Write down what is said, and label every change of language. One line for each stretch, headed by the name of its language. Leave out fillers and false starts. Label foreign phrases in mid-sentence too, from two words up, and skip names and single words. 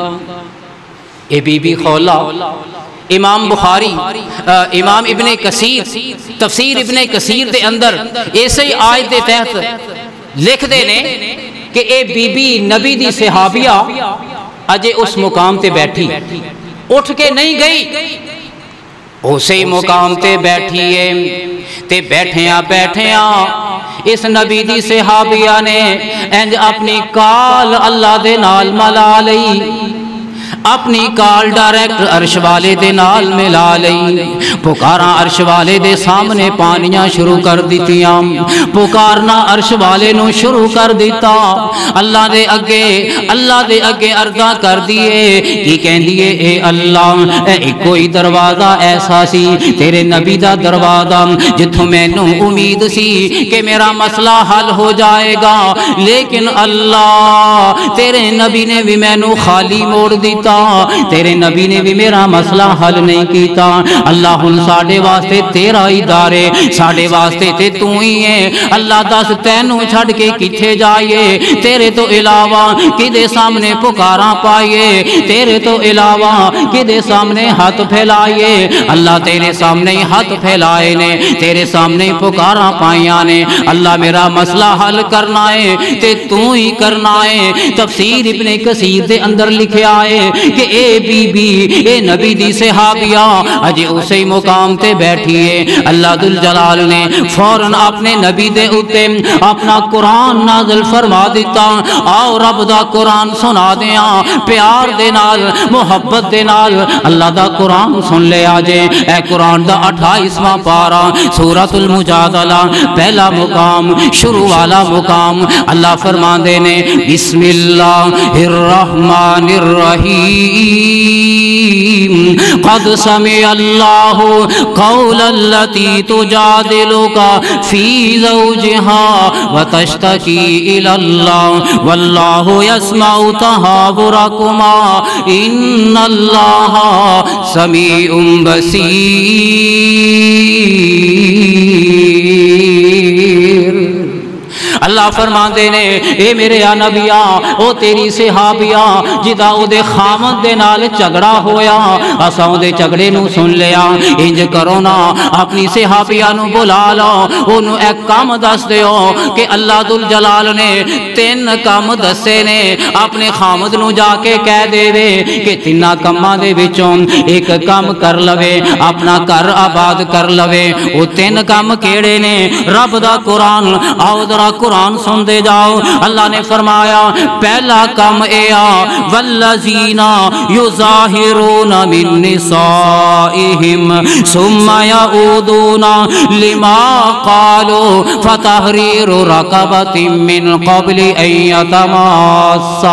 Punjabi: اے بی بی خولا, امام بخاری امام ابن کثیر تفسیر ابن کثیر دے اندر ایسے ہی آیت دے تحت لکھ دے نے کہ اے بی بی نبی دی صحابیہ اجے اس مقام تے بیٹھی, اٹھ کے نہیں گئی, اسی مقام تے بیٹھی ہے. تے بیٹھیاں اس نبی دی صحابیہ نے انج اپنی کال اللہ دے نال ملا لئی, اپنی کال ڈائریکٹ عرش والے دے نال ملا لئی. پکاراں عرش والے دے سامنے پانیاں شروع کر دیتیاں, پکارنا عرش والے نو شروع کر دیتا. اللہ دے اگے عرضاں کر دیے, کی کہندیے اے اللہ اے کوئی دروازہ ایسا سی تیرے نبی دا دروازہ جتھوں مینوں امید سی کہ میرا مسئلہ حل ہو جائے گا, لیکن اللہ تیرے نبی نے بھی مینوں خالی موڑ دیتا, تیرے نبی نے بھی میرا مسئلہ حل نہیں کیتا. اللہ ہن ساڈے واسطے تیرا ہی دار ہے, ساڈے واسطے تے تو ہی ہے. اللہ دس تینوں چھڈ کے کتھے جائیے, تیرے تو علاوہ کدے سامنے پکاراں پائیے, تیرے تو علاوہ کدے سامنے ہاتھ پھیلائیے. اللہ تیرے سامنے ہی ہاتھ پھیلائے نے, تیرے سامنے پکاراں پائیاں نے. اللہ میرا مسئلہ حل کرنا ہے تے تو ہی کرنا ہے. تفسیر ابن کثیر دے اندر لکھیا ہے کہ اے بی بی اے نبی دی صحابیہ اجے اسی مقام تے بیٹھیے۔ اللہ ذوالجلال نے فوراً اپنے نبی دے اتے اپنا قرآن نازل فرما دیتا۔ آؤ رب دا قرآن سنا دیاں، پیار دے نال محبت دے نال اللہ دا قرآن سن لے آجے۔ اے قرآن دا 28واں پارہ سورۃ المجادلہ پہلا مقام شروع والا مقام اللہ فرماندے نے
Arabic: بسم اللہ الرحمن الرحیم قد سمع اللہ قول التی تجادلک فی زوجها وتشتکی الی اللہ واللہ یسمع تحاورکما ان اللہ سمیع بصیر۔
Punjabi: اللہ فرماندے نے اے میرے نبیاں او تیری صحابیاں جدا او دے خامد دے نال جھگڑا ہویا اساں او دے جھگڑے نو سن لیا، انج کرو نا اپنی صحابیاں نو بلا لو، اونوں ایک کام دس دیو کہ اللہ ذوالجلال نے 3 کام دسے نے، اپنے خامد نو جا کے کہہ دے وے کہ 3 کاماں دے وچوں ایک کام کر لوے، اپنا گھر آباد کر لوے۔ او 3 کام کیڑے نے؟ رب دا قرآن، آؤ ذرا قرآن سن دے جاؤ۔ اللہ نے فرمایا پہلا کام اے
Arabic: والذین یظاہرون من نسائہم ثم یعودون لما قالوا فتحریر رقبۃ من قبل ان یتماسا۔